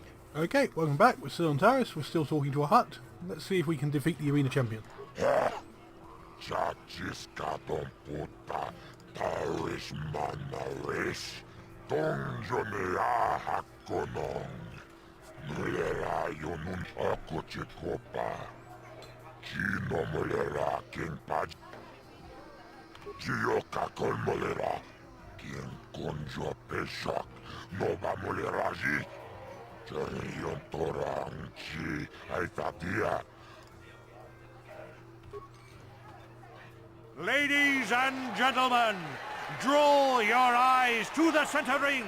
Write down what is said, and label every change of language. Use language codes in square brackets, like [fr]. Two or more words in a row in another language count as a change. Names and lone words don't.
[en] Okay, welcome back. We're still on Taris. We're still talking to a hut. Let's see if we can defeat the arena champion. Chachiskaton puta Taris manaris Tonjonea hakkonong Nulera yonun akochikopa Chino molera king paj Gioka kolmolera King konjo peshak Nova moleraji Charion torang chi aitatia. Ladies and gentlemen, draw your eyes to the center ring.